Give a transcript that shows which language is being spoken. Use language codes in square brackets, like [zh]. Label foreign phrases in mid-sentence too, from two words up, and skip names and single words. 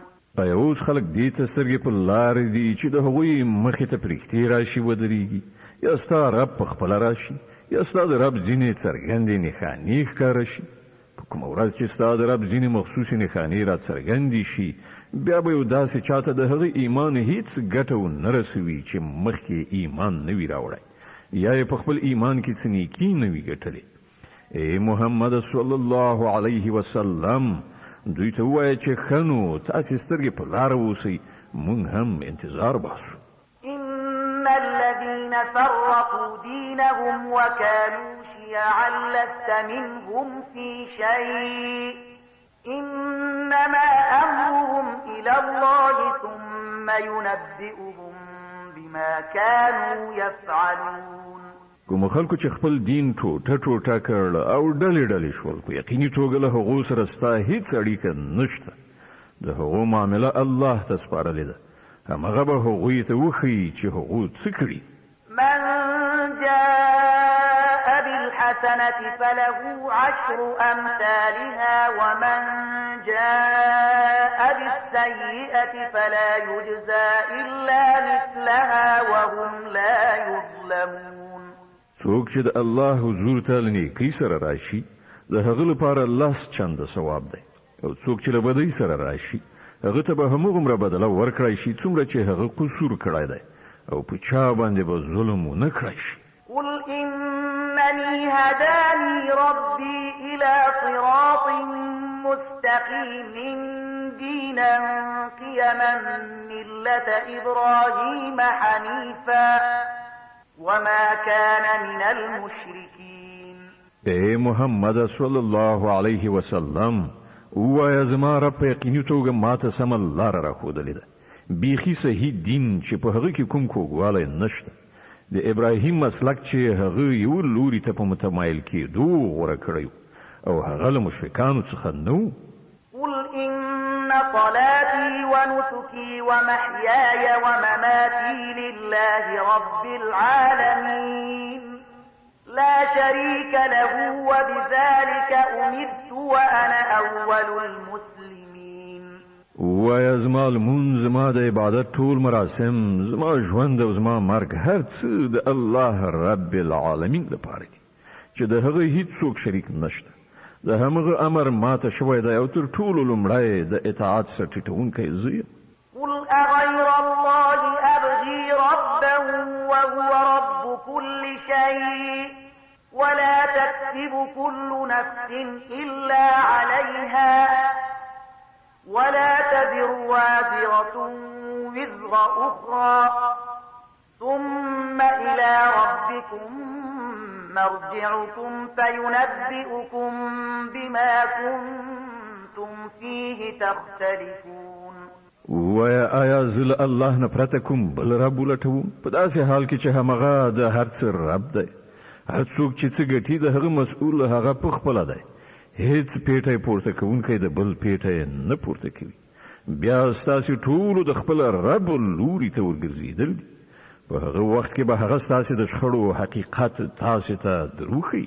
[ps] اوس خلک دې ته سترګې په لارې دي چې د هغوی مخې ته پرښتې راشي ودرېږي یا ستا رب په خپله راشي یا ستا د رب ځینې څرګندې نښانې ښکاره شي. په کومه ورځ چې ستا د رب ځینې مخصوصې نښانې را څرګندې شي بیا به یو داسې چاته د هغه ایمان هیڅ ګټه ونه رسوي چې مخکې ایمان نه وي راوړی یا یې په خپل ایمان کې څه نیکي نه وي ګټلې. ای محمد [ar] صلی الله علیه وسلم [ps] دوی ته ووایه چې ښه نو تاسې سترګې په لاره اوسئ، موږ هم انتظار باسو. [ar] إن الذين فرقوا دينهم وكانوا شيعا لست منهم في شيء إنما أمرهم إلى الله ثم ينبئهم بما كانوا يفعلون. [ps] کوم خلکو چې خپل دین ټوټه ټوټه کړل او ډلې ډلې شول، په یقیني توګه له هغو سره ستا هیڅ اړیکه نشته. د هغو معامله الله ته سپارلې ده، همغه به هغوی ته وښیي چې هغو څه کړي. [ar] من جاء بالحسنة فله 10 أمثالها ومن جاء بالسيئة فلا يجزى إلا مثلها وهم لا يظلمون. [ps] څوک چې د الله حضور ته له نیکۍ سره راشي د هغه لپاره 10 چنده ثواب دی، او څوک چې له بدۍ سره راشي هغه ته به همغومره بدله ورکړی شي څومره چې هغه قصور کړی دی، او په چا باندې به ظلم ونه کړی شي. [ar] قل إنني هداني ربي إلى صراط مستقيم دينا قيما ملة إبراهيم حنيفا وما كان من المشركين. [ps] اے محمد [ar] صلی الله علیه وسلم [ps] ووایه زما رب په یقیني توګه ماته سمه لاره راښودلې ده، بیخي صحیح دین چې په هغه کې کوم کوږوالی نشته. د ابراهیم مسلک چې هغه یو لوري ته په متمایل کېدو غوره کړی او هغه له مشرکانو څخه نه و. [ar] قل إن صلاتي ونسكي ومحياي ومماتي لله رب العالمين لا شريك له وبذلك أمرت وأنا أول المسلمين. [ps] وایه زما لمونځ، زما د عبادت ټول مراسم، زما ژوند او زما مرګ هر څه د الله [ar] رب العالمین [ps] لپاره دي چې د هغه هیڅوک شریک نشته. د همغه امر ماته شوی دی او تر ټولو لومړی د اطاعت سره ټیټونکی زه یم. [ar] قل أغير الله أبغي ربا وهو رب كل شيء ولا تكسب كل نفس إلا عليها ولا تزر وازرة وزر أخرى ثم إلى ربكم مرجعكم فينبئكم بما كنتم فيه تختلفون. [ps] وایه آیا زه له الله نه پرته کوم بل رب ولټوم په داسې حال کې چې همغه د هر څه رب دی. هر څوک چې څه ګټي د هغه مسؤل هغه پخپله دی، هیڅ پیټی پورته کوونکی د بل پیټی نه پورته کوي. بیا ستاسې ټولو د خپل رب لوري ته ورګرځېدل دي، په هغه وخت کې به هغه ستاسې د شخړو حقیقت تاسې ته دروښیي.